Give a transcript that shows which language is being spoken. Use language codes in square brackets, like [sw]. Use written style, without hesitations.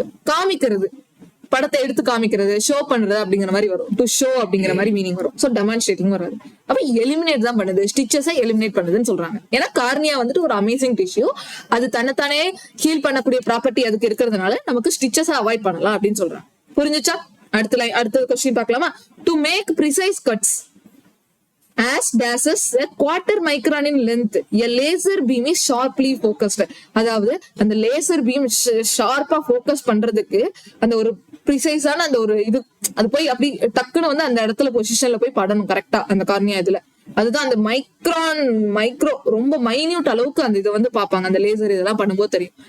[ta] காமிக்கிறது, படத்தை எடுத்து காமிக்கிறது, ஷோ பண்றது அப்படிங்கிற மாதிரி வரும். டு ஷோ அப்படிங்கிற மாதிரி மீனிங் வரும். சோ டெமான்ஸ்ட்ரேட்டிங் வராது. அப்ப எலிமினேட் தான் பண்ணுது, ஸ்டிச்சஸை எலிமினேட் பண்ணுதுன்னு சொல்றாங்க. ஏன்னா கார்னியா வந்துட்டு ஒரு அமேசிங் டிஷ்யூ, அது தன்னைத்தானே ஹீல் பண்ணக்கூடிய ப்ராப்பர்ட்டி அதுக்கு இருக்கிறதுனால நமக்கு ஸ்டிச்சஸை அவாய்ட் பண்ணலாம் அப்படின்னு சொல்றாங்க. புரிஞ்சுச்சா? அடுத்த கொஸ்டின் பார்க்கலாமா? [en] To make precise cuts as dashes a quarter micron in length, a laser beam is sharply focused. [ta] அதாவது அந்த லேசர் பீம் ஷார்ப்பா ஃபோக்கஸ் பண்றதுக்கு அந்த ஒரு ப்ரிசைஸான அந்த ஒரு இது, அது போய் அப்படி டக்குன்னு வந்து அந்த இடத்துல பொசிஷன்ல போய் படணும் கரெக்டா அந்த கார்னியா இதுல. அதுதான் அந்த மைக்ரோ ரொம்ப மைன்யூட் அளவுக்கு அந்த இதை வந்து பாப்பாங்க அந்த லேசர் இதெல்லாம் பண்ணும்போது தெரியும்.